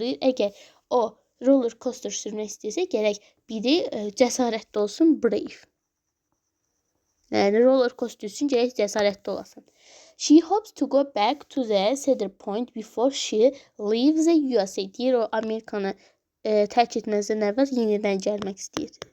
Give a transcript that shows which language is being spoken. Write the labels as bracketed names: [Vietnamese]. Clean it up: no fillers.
[Azerbaijani] Deyir, əgər o roller coaster sürmək istəyirsə, gərək biri cəsarətli olsun, brave. Yəni, roller coaster üçün gərək cəsarətli olasın. [English] She hopes to go back to the Cedar Point before she leaves the USA. [Azerbaijani] Deyir, o Amerikanı tərk etməzdən əvvəl yenidən gəlmək istəyir.